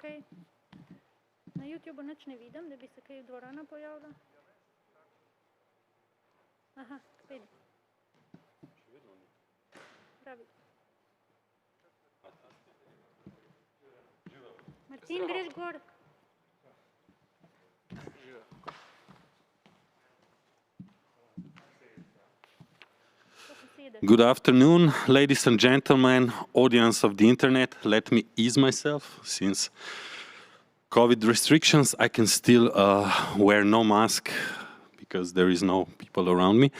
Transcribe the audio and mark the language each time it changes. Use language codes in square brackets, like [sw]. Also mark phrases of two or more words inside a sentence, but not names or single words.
[sl] Na YouTubeu nič ne vidim, da bi se kaj dvorana pojavila. Aha, pedi. Še vedno ni. Pravi. Živel. Martin, greš gor. [en] Good afternoon, ladies and gentlemen, audience of the internet. Let me ease myself, since COVID restrictions, I can still wear no mask because there is no people around me.